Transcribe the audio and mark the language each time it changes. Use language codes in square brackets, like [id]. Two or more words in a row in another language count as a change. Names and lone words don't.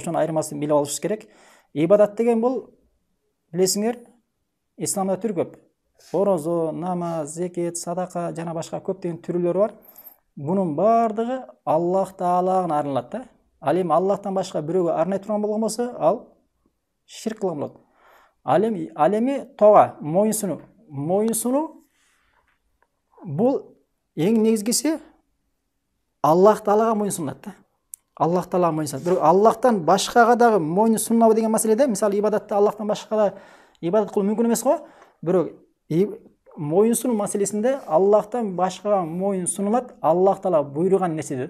[ky] Ошонун айырмасын билип алышыбыз керек. Ибадат деген бул, билесиңер, исламда түр көп. Орозо, намаз, зекет, садака жана башка көптөгөн түрлөрү бар. Бунун бардыгы Аллах Таалага арналат да. Ал эми Аллахтан башка бирөөгө арнай турган болгон болсо, ал ширк кылган болот. Ал эми тоога, мойын суну. Мойын суну бул эң негизгиси Аллах Таалага мойын сунат да. Аллах Таалага мойын сунат. Бирок Аллахтан башкага дагы мойын сунабы деген маселеде, мисалы ибадатта Аллахтан башкага ибадат кылуу мүмкүн эмес го. Бирок мойын сунуу маселесинде Аллахтан башкага мойын сунулат, Аллах Таала буйруган нерседе.